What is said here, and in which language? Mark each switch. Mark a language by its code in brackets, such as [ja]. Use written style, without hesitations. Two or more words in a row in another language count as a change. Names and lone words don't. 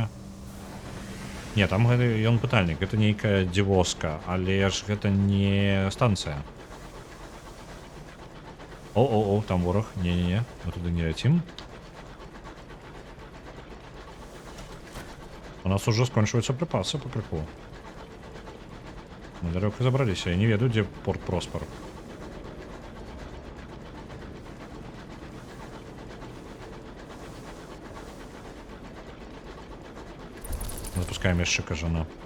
[be] Не, там гэты ён пытальнік, гэта нейкая дзівоска, але ж гэта не станцыя. О, там вораг. Не-не-не, мы туды не ляцім. [ru] У нас уже скончиваются припасы по крыку. Мы далеко забрались, [be] я не ведаю, [ru] где порт Проспер. Запускаем еще кажана.